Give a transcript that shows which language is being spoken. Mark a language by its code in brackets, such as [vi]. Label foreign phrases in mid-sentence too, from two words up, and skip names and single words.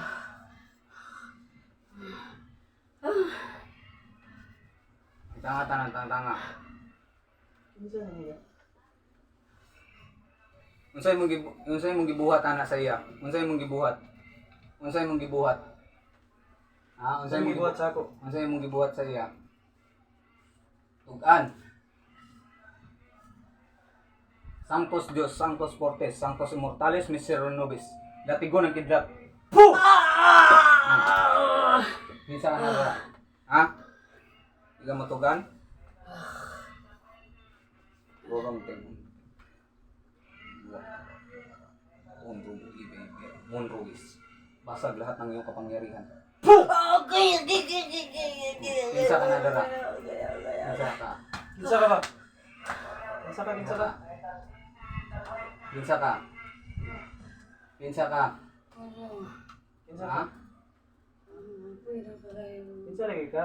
[ceb] Ang tanga. Kinsa niya? Unsay mong gibuhat ana sa iya? Unsay mong gibuhat? Unsay mong gibuhat? Ha? Unsay mo gibuhat sa ako? Unsay mong gibuhat sa iya? Tugan. [la] Sanctos Dios, Sanctos Fortes, Sanctos Immortales, Miserere Nobis. [tl] Latigo ng kidlat. [ceb] Puh! Kinsa ka na dara? Ha? Ikaw matugan? Gorong ting. Monrois. [tl] Basag lahat ng iyong kapangyarihan. [ceb] Okay. Kinsa ka na dara? Kinsa ka? Kinsa ka ba? Kinsa ka? Kinsa ka? Kinsa ka? Kinsa Ha? ka? Kinsa lagi ka?